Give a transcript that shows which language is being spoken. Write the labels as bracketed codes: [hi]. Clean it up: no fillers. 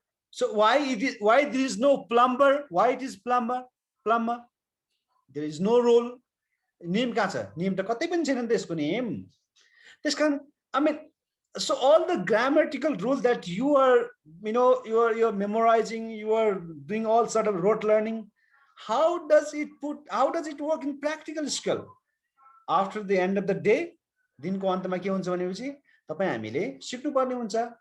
[en] So why there is no plumber? Why it is plumber? There is no rule. Name [ne] कहाँ छ? Name त कतै पनि छैन नि त्यसको name। त्यसकारण [en] I mean, so all the grammatical rules that you are memorizing, you are doing all sort of rote learning, how does it work in practical skill? After the end of the day, [ne] दिनको अन्तमा के हुन्छ भनेपछि तपाई हामीले सिक्नु पर्ने हुन्छ।